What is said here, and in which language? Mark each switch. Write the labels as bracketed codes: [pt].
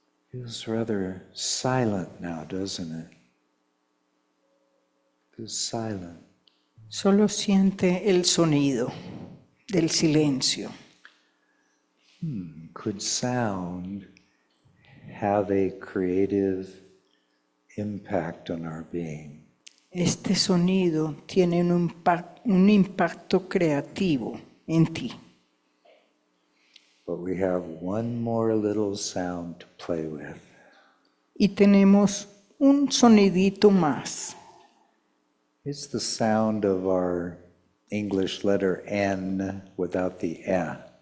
[en] Feels rather silent now, doesn't it? Feels silent. [es] Solo siente el sonido del silencio. [en] Could sound have a creative impact on our being? [es] Este sonido tiene un impacto creativo en ti. [en] But we have one more little sound to play with. [es] Y tenemos un sonidito más. [en] It's the sound of our English letter N without the E.